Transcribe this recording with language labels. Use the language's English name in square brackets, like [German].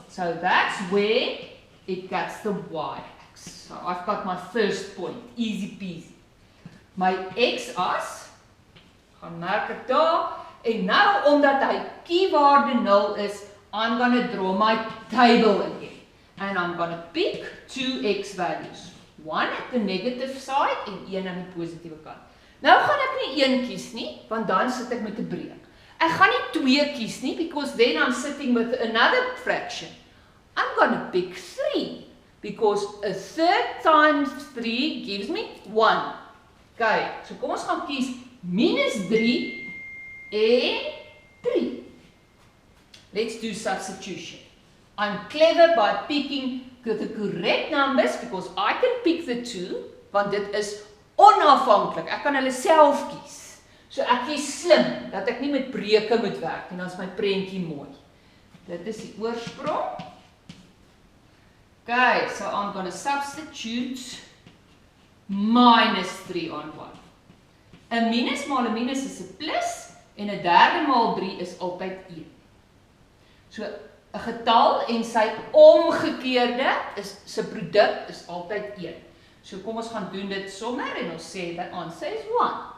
[English] So that's where it gets the y-axis. So I've got my first point, easy peasy. [Afrikaans] My x-as, gaan merk ek daar, en nou omdat hy Q-waarde 0 is, [English] I'm going to draw my table again. And I'm going to pick 2 x values. [Afrikaans] 1 [English] at the negative side [Afrikaans] en 1 aan die positiewe kant. Nou gaan ek nie 1 kies nie, want dan sit ek met 'n breuk. Ek gaan nie 2 kies nie, [English] because then I'm sitting with another fraction. I'm going to pick 3, because a third times 3 gives me 1. [Afrikaans] Okay, so kom ons gaan kies minus 3 en 3. [English] Let's do substitution. I'm clever by picking the correct numbers, because I can pick the 2, [Afrikaans] want dit is onafhanklik. Ek kan hulle self kies. So ek is slim, dat ek nie met breuke moet werk, en dan is my prentjie mooi. Dit is die oorsprong. [English] Okay, so I'm going to substitute minus 3 on 1. [Afrikaans] 'n minus maal 'n minus is 'n plus, en 'n derde maal 3 is altyd 1. So 'n getal en sy omgekeerde sy produk is altyd 1. So kom ons gaan doen dit sommer en ons sê [English] the answer is 1.